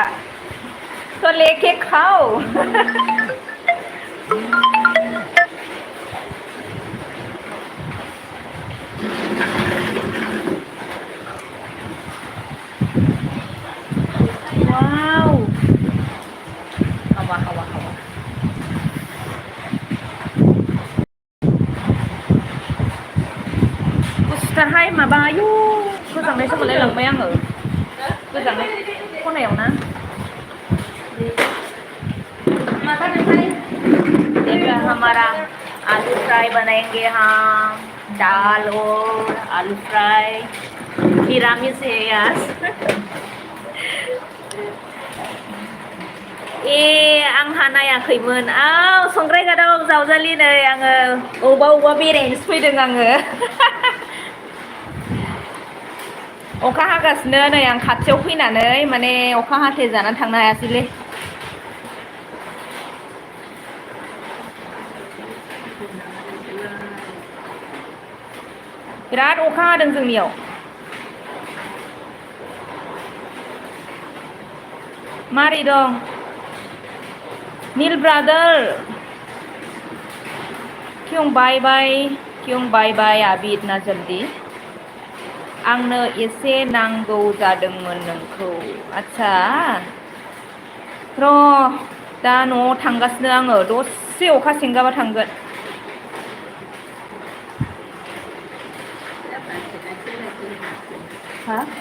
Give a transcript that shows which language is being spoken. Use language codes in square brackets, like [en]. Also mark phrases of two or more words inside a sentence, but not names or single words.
[hi] तो लेके खाओ वाओ हवा हवा हवा। [brx] गुस्साहाय माबा आयु गोजांनायसो मोनलायलांबाय आङो। गोजांनाय खनायाव [hi] ना देखा हमारा आलू फ्राई बनाएंगे हम, दाल और आलू फ्राई निरामिष है आज। [brx] ए आंहा नायाखैमोन। संग्रायघाटआव जावजालि नै आङो अबेबा बेरायनोसो फैदों आङो अखा हागासिनो नै आं खाथियाव फैनानै माने अखा हाथे जानानै थांनो हायासैलै। बिराद अखा हादों जोंनियाव। मारै दं नील ब्रादर? [hi] क्यों [en] bye bye [hi] अभी इतना जल्दी? [brx] आंनो एसे नांगौ जादोंमोन नोंखौ। आच्छा र' दा न'आव थांगासिनो आङो, दसे अखा सेंगाबा थांगोन। हा?